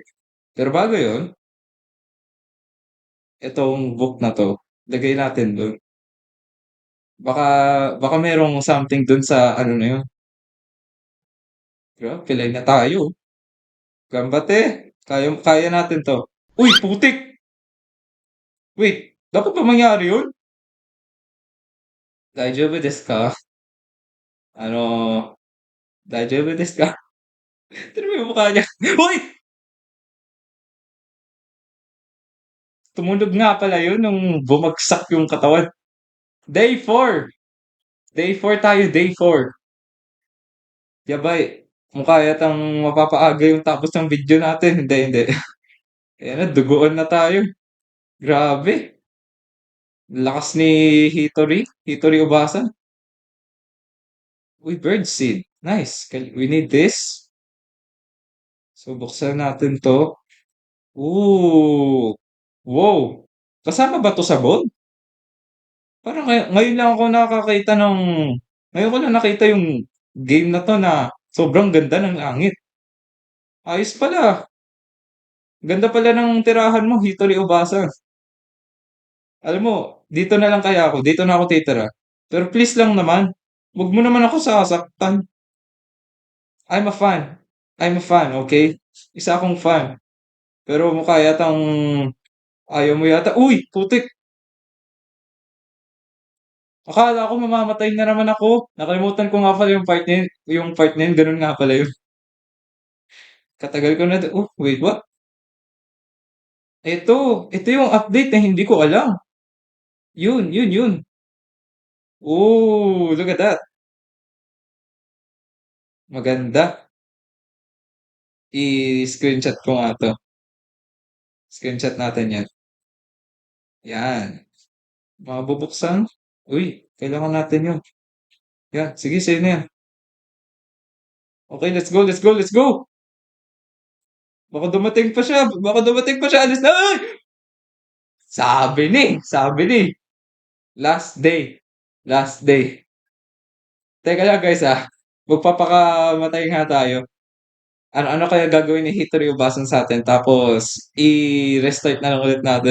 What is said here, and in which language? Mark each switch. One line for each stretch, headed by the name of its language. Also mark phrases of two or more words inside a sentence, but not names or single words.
Filipino: Pero bago yun, itong book na 'to, lagay natin dun. Baka baka merong something dun sa ano na yun. Grabe, pilay na tayo. Gambate. Kaya kaya natin 'to. Uy, putik! Wait, dapat ba mangyari yun?
Japanese: 大丈夫ですか?
Filipino: Ano,
Japanese: 大丈夫ですか?
Filipino: Tignan mo yung mukha niya. Uy! Tumunog nga pala yun nung bumagsak yung katawan. Day 4. Day 4 tayo, Day 4. Yabay, mukha yatang mapapaaga yung tapos ng video natin. Hindi, hindi. Ayan na, duguan na tayo. Grabe. Lakas ni Hitori Obasa. Uy, birdseed.
English: Nice. We need this.
Filipino: So, buksan natin to. Ooh. Wow. Kasama ba to sa bone? Parang ngayon lang ako nakakita ng ngayon ko lang nakita yung game na 'to na sobrang ganda ng langit. Ayos pala. Ganda pala ng tirahan mo, Hitori Obasa. Alam mo, dito na lang kaya ako, dito na ako titira. Pero please lang naman, 'wag mo naman ako sasaktan.
English: I'm a fan. I'm a fan, okay?
Filipino: Isa akong fan. Pero mukha yatang ayaw mo yata. Uy, putik! Akala ko mamamatay na naman ako. Nakalimutan ko nga pala yung part na yun, ganun nga pala yun. Katagal ko na
English: wait, what?
Filipino: Ito yung update na hindi ko alam. Yun.
English: Ooh, look at that.
Filipino: Maganda. I-screenshot ko nga 'to. Screenshot natin 'yan. 'Yan. Mabubuksan. Uy, kailangan natin 'yun. 'Yan, sige sa'yo na 'yan.
English: Okay, let's go, let's go, let's go!
Filipino: Baka dumating pa siya, alis na! Ay! Sabi ni.
English: Last day. Last day.
Filipino: Teka lang guys, magpapakamatay nga tayo. Ano kaya gagawin ni Hitori Ubasan sa'tin tapos i-restart na lang ulit natin.